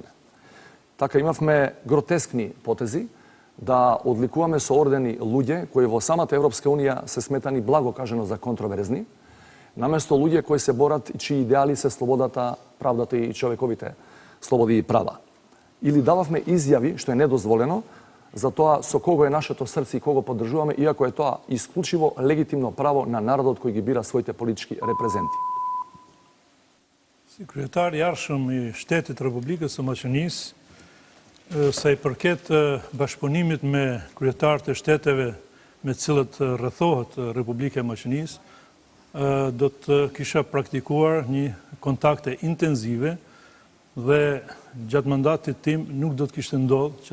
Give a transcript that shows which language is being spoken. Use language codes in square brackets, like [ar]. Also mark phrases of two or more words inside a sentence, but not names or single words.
[mk] Така имавме гротескни потези да одликуваме со ордени луѓе кои во самата Европска Унија се сметани благо кажано за контроверзни, наместо луѓе кои се борат и чии идеали се слободата, правдата и човековите слободи и права. Или дававме изјави, што е недозволено, за тоа со кого е нашето срце и кого поддржуваме, иако е тоа исклучиво легитимно право на народот кој ги бира своите политички репрезенти. [sq] Si kryetar I arshëm I Shtetit Republikës së Maqedonisë, sa I përket bashkëpunimit me kryetarët e shteteve me cilët rrethohet Republika e Maqedonisë, do të kisha praktikuar një kontakte intenzive dhe gjatë mandatit tim nuk do të kishte ndodhur që